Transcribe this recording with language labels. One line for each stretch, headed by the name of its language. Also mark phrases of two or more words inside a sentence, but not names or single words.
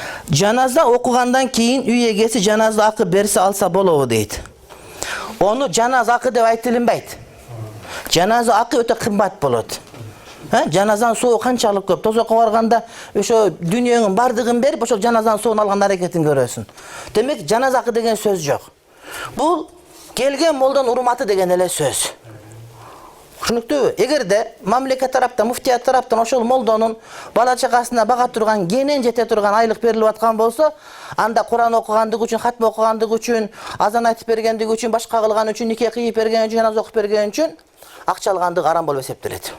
Kyrgyz: Janaza okugandan keyin uy egesi janaza akı berse alsa bolobу deydi. Onu janaza akı dep aytылынбайт. Janaza akı öte kımbat bolot. Janazanын суу канчалык көп. Тозокко барганда ошо дүйнөнүн бардыгын берип, ошол жаназанын суун алган аракетин көрөсүн. Демек, жаназа акы деген сөз жок. Бул келген молдон урматы деген эле сөз. Түшүнүктүүбү? Эгерде мамлекет тараптан, муфтият тараптан ошол молдонун бала чакасына бага турган, кенен жете турган айлык берилип аткан болсо, анда Куран окугандыгы үчүн, хатма окугандыгы үчүн, азан айтып бергендиги үчүн, башка кылган үчүн, нике кыйып берген үчүн, жаназа окуп берген үчүн акча алгандыгы арам болуп эсептелет.